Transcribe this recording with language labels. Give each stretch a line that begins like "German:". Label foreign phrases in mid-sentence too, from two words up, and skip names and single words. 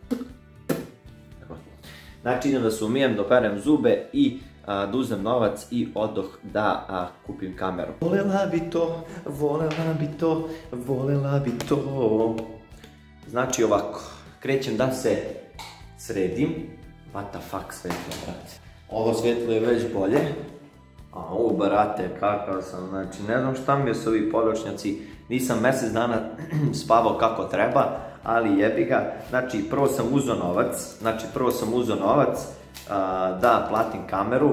Serbian: Znači idem da se umijem, da operem zube i da uzmem novac i odoh da kupim kameru. Volela bi to, volela bi to, volela bi to. Znači ovako, krećem da se sredim.
English: What the fuck
Serbian: svetlo, brate. Ovo svetlo je već bolje. A ovo, brate, kakav sam, znači ne znam šta mi je s ovi podočnjaci. Nisam mesec dana spavao kako treba, ali jebi ga. Znači prvo sam uzeo novac, da platim kameru.